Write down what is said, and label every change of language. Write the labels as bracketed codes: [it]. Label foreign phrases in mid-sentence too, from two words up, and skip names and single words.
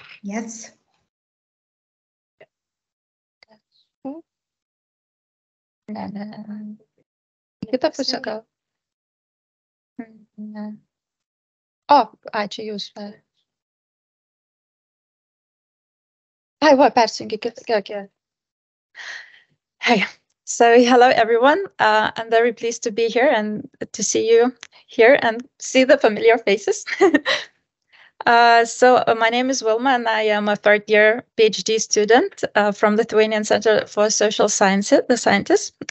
[lt] Yes. Kitą pusę gal. Ne. O, ačiū jūs. Ai, va, persijungi kitą. [en] Hey. So, hello everyone. I'm very pleased to be here and to see you here and see the familiar faces. My name is Vilma and I am a third-year PhD student from Lithuanian Center for Social Sciences.